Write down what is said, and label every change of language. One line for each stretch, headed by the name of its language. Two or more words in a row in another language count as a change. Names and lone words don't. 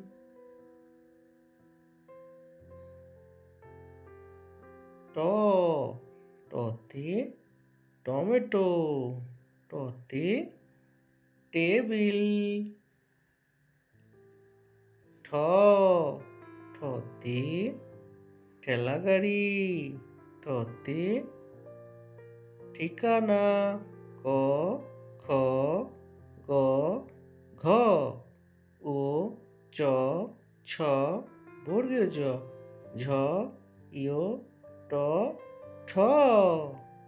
Bangla: ট, টতে টমেটো, টতে টেবিল। ঠ, ঠতে ঠেলাগাড়ি, ঠতে ঠিকানা। ক, খ, গ, ঘ, ও, চ, ছ, বর্গীয় জ, ঝ, ইয়, ট, ঠ।